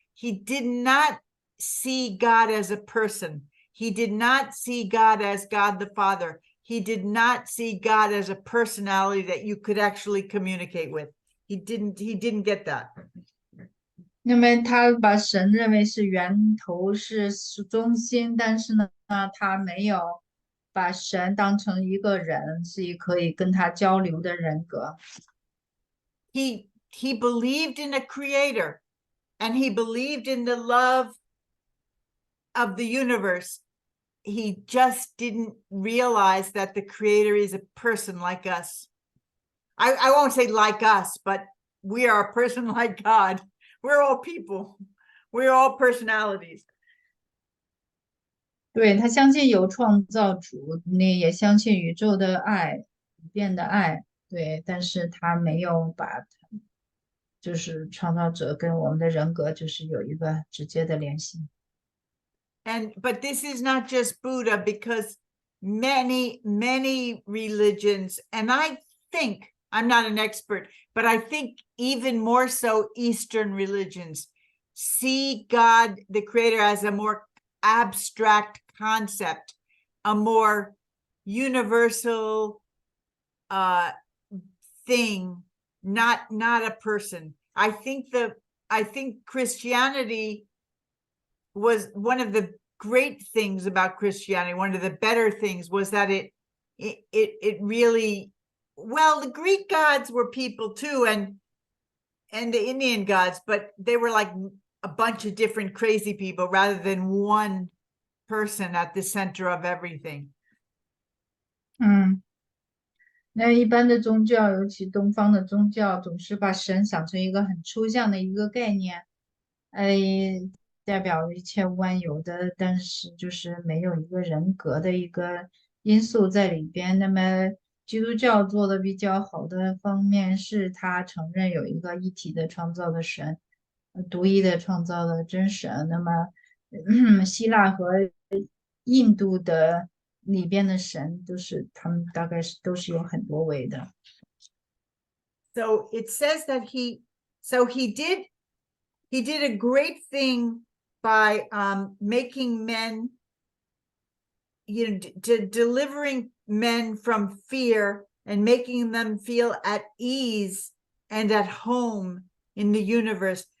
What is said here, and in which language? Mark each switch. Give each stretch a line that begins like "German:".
English: He did not see God as a person. He did not see God as God the Father. He did not see God as a personality that you could actually communicate with. He didn't get that.
Chinese: 那么他把神认为是源头，是中心，但是呢，他没有把神当成一个人，是可以跟他交流的人格。
English: He believed in a creator, and he believed in the love of the universe. He just didn't realize that the creator is a person like us. I won't say like us, but we are a person like God. We're all people. We're all personalities.
Chinese: 对，他相信有创造主，那也相信宇宙的爱，不变的爱。对，但是他没有把就是创造者跟我们的人格就是有一个直接的联系。
English: But this is not just Buddha, because many religions, and I think, I'm not an expert, but I think even more so Eastern religions see God, the creator, as a more abstract concept, a more universal thing, not a person. I think Christianity was one of the great things about Christianity. One of the better things was that it really, well, the Greek gods were people too, and the Indian gods, but they were like a bunch of different crazy people rather than one person at the center of everything.
Chinese: 那一般的宗教，尤其东方的宗教，总是把神想成一个很抽象的一个概念，代表一切万有的，但是就是没有一个人格的一个因素在里边。那么基督教做的比较好的方面是，他承认有一个一体的创造的神，独一的创造的真神。那么希腊和印度的里边的神都是他们大概都是有很多位的。
English: So it says that he did a great thing by making men, delivering men from fear and making them feel at ease and at home in the universe.